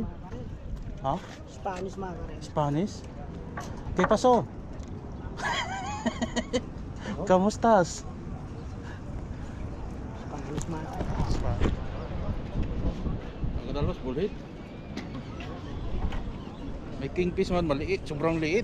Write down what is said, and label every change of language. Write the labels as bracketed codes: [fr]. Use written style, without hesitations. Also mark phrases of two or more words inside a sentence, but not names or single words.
[en] Ha? Spanish Margaret. [es] Spanish? ¿Qué pasó? ¿Cómo estás? [tl] Mga kadalos, bullhead. May kingfish man, maliit, sobrang liit.